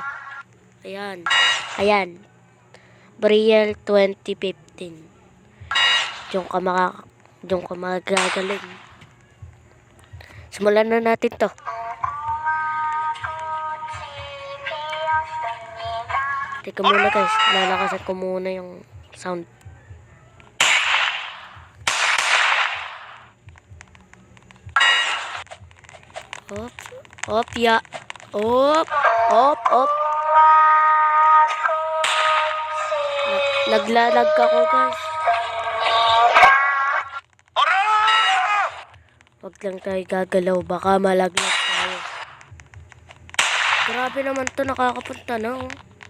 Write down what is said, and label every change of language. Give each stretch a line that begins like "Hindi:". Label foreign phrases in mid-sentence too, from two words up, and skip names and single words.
Filipino: Ayan. Ayan. Brielle 2015. Diyan ka magagaling. Simulan na natin to. Teka muna guys, lalakasan ko muna yung sound. Op, op, ya. Op, op, op. Naglalag ako guys. Wag lang tayo gagalaw, baka malaglag tayo. Grabe naman to, nakakapunta na oh.